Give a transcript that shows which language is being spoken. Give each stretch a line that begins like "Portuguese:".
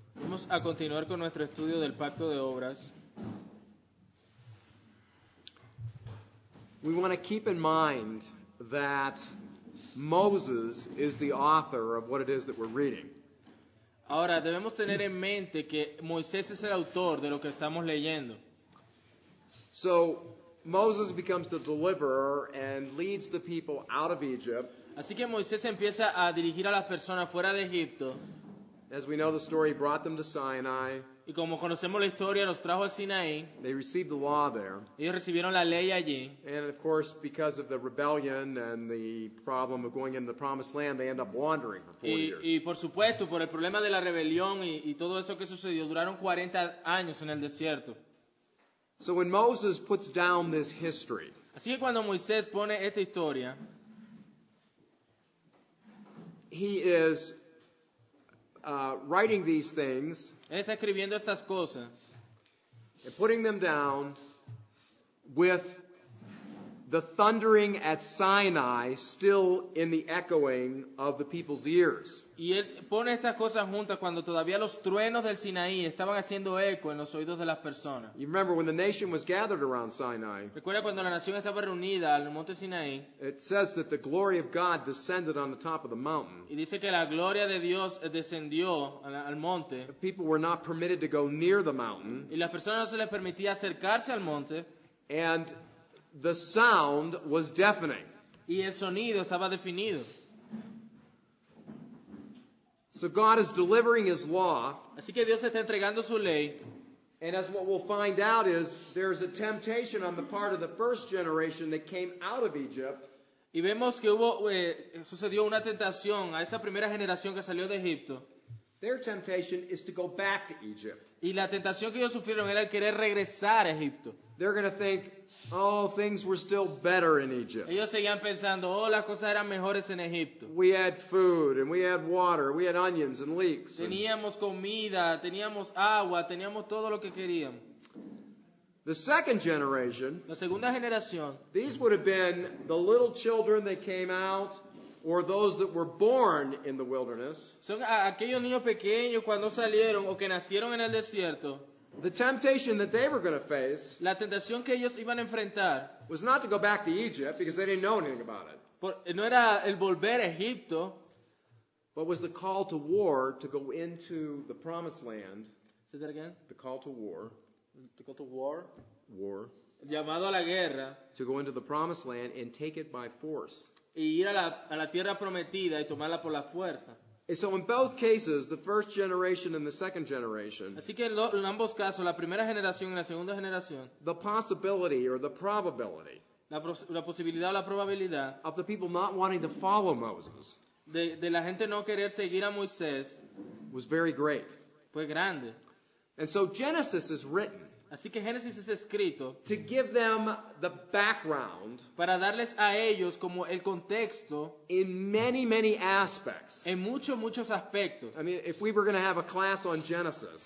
Spanish: Vamos a continuar con nuestro estudio del Pacto de Obras.
English: We want to keep in mind that Moses is the author of what it is that we're reading.
Spanish: Ahora, debemos tener en mente que Moisés es el autor de lo que estamos leyendo.
English: So Moses becomes the deliverer and leads the people out of Egypt.
Spanish: Así que Moisés empieza a dirigir a las personas fuera de Egipto.
English: As we know the story, he brought them to Sinai.
Spanish: Y como conocemos la historia, los trajo al Sinaí.
English: They received the law there.
Spanish: Ellos recibieron la ley allí.
English: And of course, because of the rebellion and the problem of going into the promised land, they end up wandering for 40 years.
Spanish: Y por supuesto, por el problema de la rebelión y todo eso que sucedió, duraron 40 años en el desierto.
English: So when Moses puts down this history,
Spanish: Así que cuando Moisés pone esta historia,
English: he is writing these things
Spanish: él está escribiendo estas cosas
English: and putting them down with the thundering at Sinai still in the echoing of the people's ears.
Spanish: y él pone estas cosas juntas cuando todavía los truenos del Sinaí estaban haciendo eco en los oídos de las personas.
English: You remember when the nation was gathered around Sinai,
Spanish: Recuerda cuando la nación estaba reunida al monte Sinaí
English: it says that the glory of God descended on the top of the mountain.
Spanish: y dice que la gloria de Dios descendió al monte
English: People were not permitted to go near the mountain,
Spanish: y las personas no se les permitía acercarse al monte
English: and the sound was deafening.
Spanish: y el sonido estaba definido.
English: So God is delivering His law,
Spanish: Así que Dios está entregando su ley.
English: and as what we'll find out is there's a temptation on the part of the first generation that came out of Egypt
Spanish: Y vemos que sucedió una tentación a esa primera generación que salió de Egipto.
English: Their temptation is to go back to Egypt.
Spanish: Y la tentación que ellos sufrieron era el querer regresar a Egipto.
English: They're going to think, oh, things were still better in Egypt.
Spanish: Ellos seguían pensando, oh, las cosas eran mejores en Egipto.
English: We had food, and we had water, we had onions and leeks.
Spanish: Teníamos comida, teníamos agua, teníamos todo lo que queríamos.
English: The second generation,
Spanish: La segunda generación,
English: these would have been the little children that came out, or those that were born in the wilderness.
Spanish: son aquellos niños pequeños cuando salieron o que nacieron en el desierto.
English: The temptation that they were going to face
Spanish: La tentación que ellos iban a enfrentar
English: was not to go back to Egypt because they didn't know anything about it,
Spanish: no era el volver a Egipto,
English: but was the call to war to go into the promised land, say that again, the call to war, to go to war,
Spanish: llamado a la guerra,
English: to go into the promised land and take it by force.
Spanish: y ir a la tierra prometida y tomarla por la fuerza.
English: And so in both cases, the first generation and the second generation,
Spanish: Así que en ambos casos, la primera generación y la segunda generación,
English: the possibility or the probability
Spanish: la posibilidad o la probabilidad
English: of the people not wanting to follow Moses
Spanish: de la gente no querer seguir a Moisés
English: was very great.
Spanish: fue grande.
English: And so Genesis is written
Spanish: Así que Génesis es escrito
English: to give them the background
Spanish: para darles a ellos como el contexto
English: in many, many aspects.
Spanish: en muchos aspectos.
English: I mean, if we were going to have a class on Genesis,